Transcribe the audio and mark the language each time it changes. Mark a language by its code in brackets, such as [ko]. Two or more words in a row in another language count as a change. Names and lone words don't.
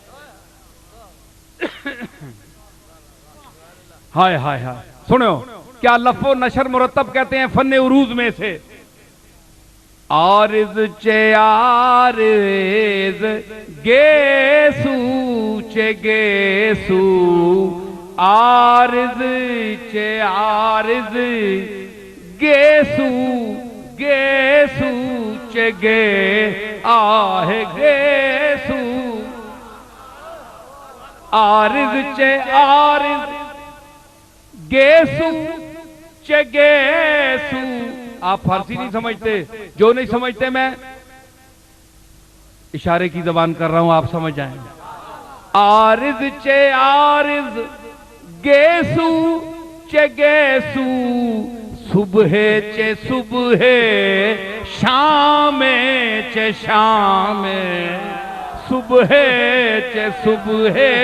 [ur] ہائے ہائے ہائے سنو کیا لفظ و نشر مرتب کہتے ہیں فن عروض میں سے [fa] عارض چے عارض گیسو چے گیسو عارض چے عارض گیسو گیسو چے گے آہ گیسو عارض چے عارض گیسو چے گیسو [ur] آپ فارسی نہیں سمجھتے جو نہیں سمجھتے میں اشارے کی زبان کر رہا ہوں آپ سمجھ جائیں [fa] عارض چے عارض گیسو چے گیسو صبح چے صبح شام چے شام صبح چے صبح